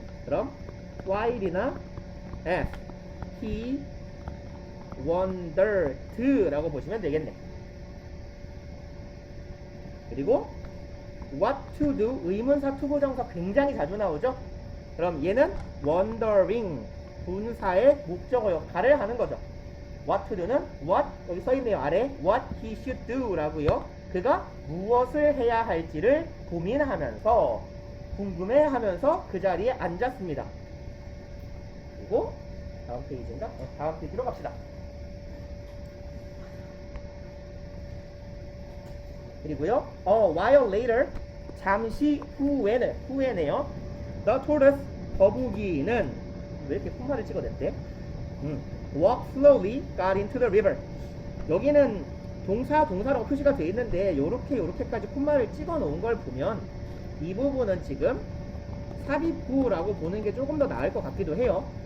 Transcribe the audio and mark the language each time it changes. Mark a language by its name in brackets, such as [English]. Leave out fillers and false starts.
[Korean] 그럼 while이나 [English] as he wondered [Korean] 라고 보시면 되겠네. 그리고 [English] what to do, [Korean] 의문사 투부정사 굉장히 자주 나오죠. 그럼 얘는 wondering, 분사의 목적어 역할을 하는 거죠. [English] what to do [Korean] 는 what, 여기 써있네요. 아래 [English] what he should do [Korean] 라고요. 그가 무엇을 해야 할지를 고민하면서, 궁금해하면서 그 자리에 앉았습니다. 그리고 다음 페이지인가? 다음 페이지로 갑시다. 그리고요. [English] A while later. [Korean] 잠시 후에네요. [English] The tortoise. [Korean] 거북이는 왜 이렇게 콤마를 찍어냈대? [English] Walk slowly got into the river. [Korean] 여기는 동사라고 표시가 되어 있는데 요렇게까지 콤마를 찍어 놓은 걸 보면 이 부분은 지금 삽입구라고 보는 게 조금 더 나을 것 같기도 해요.